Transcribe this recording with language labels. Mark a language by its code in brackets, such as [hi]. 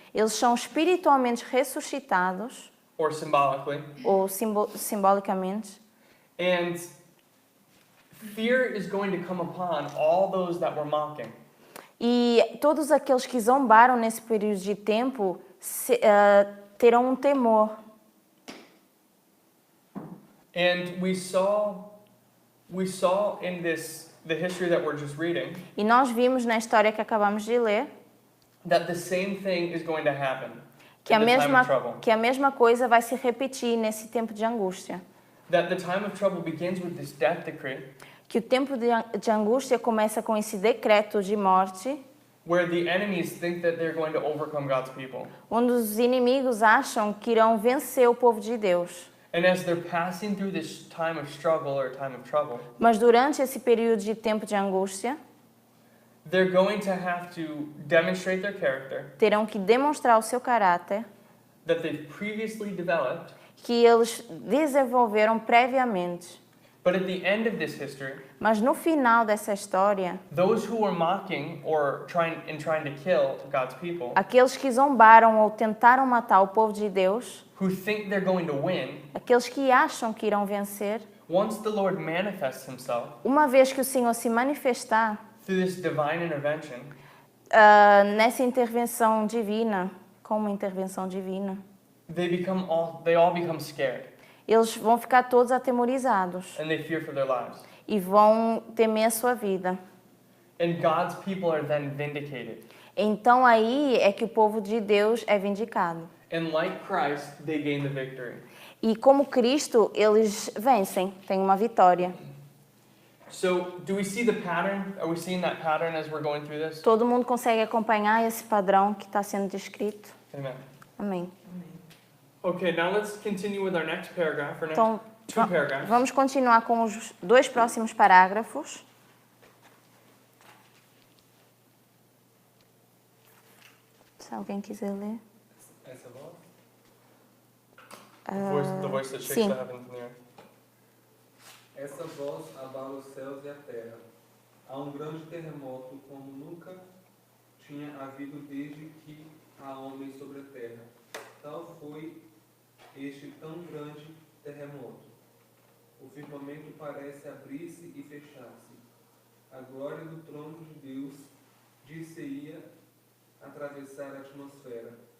[pt] eles são espiritualmente ressuscitados, [en] or symbolically, [pt] ou simbolicamente, [en] and fear is going to come upon all those that were mocking. [pt] e todos aqueles que zombaram nesse período de tempo terão um temor. [en] And we saw in the history that we're just reading [pt] E nós vimos na história que acabamos de ler [en] that the same thing is going to happen [pt] que [en] in the time of trouble. [pt] a mesma coisa vai se repetir nesse tempo de angústia. [en] That the time of trouble begins with this death decree, [pt] Que o tempo de angústia começa com esse decreto de morte, [en] where the enemies think that they're going to overcome God's people. [pt] onde os inimigos acham que irão vencer o povo de Deus. [en] And as they're passing through this time of struggle or time of trouble, [pt] Mas durante esse período de tempo de angústia, [en] they're going to have to demonstrate their character [pt] terão que demonstrar o seu caráter [en] that they've previously developed, [pt] que eles desenvolveram previamente. [en] but at the end of this history, [pt] Mas no final dessa história, [en] those who were mocking or trying to kill God's people, [pt] aqueles que zombaram ou tentaram matar o povo de Deus, [en] who think they're going to win, [pt] aqueles que acham que irão vencer, [en] once the Lord manifests himself [pt] uma vez que o Senhor se manifestar [en] through this divine intervention, [pt] nessa intervenção divina, com uma intervenção divina, [en] they all become scared [pt] eles vão ficar todos atemorizados [en] and they fear for their lives. [pt] e vão temer a sua vida. [en] And God's people are then vindicated. [pt] Então aí é que o povo de Deus é vindicado. [en] And like Christ, they gain the victory. [pt] E como Cristo, eles vencem, têm uma vitória. [en] So, do we see the pattern? Are we seeing that pattern as we're going through this? [pt] Todo mundo consegue acompanhar esse padrão que está sendo descrito? [en] Amen. [pt] Amém. [en] Okay, now let's continue with our next paragraph, or next [pt] Então, [en] two paragraphs. [pt] vamos continuar com os 2 próximos parágrafos. Se alguém quiser ler. Essa voz? [en] The voice that shakes [pt] sim. [en] the heavens and the earth. [pt] Essa voz abala os céus e a terra. Há um grande terremoto como nunca tinha havido desde que há homem sobre a terra. Tal foi este tão grande terremoto. O firmamento parece abrir-se e fechar-se. A glória do trono de Deus dir-se-ia atravessar a atmosfera.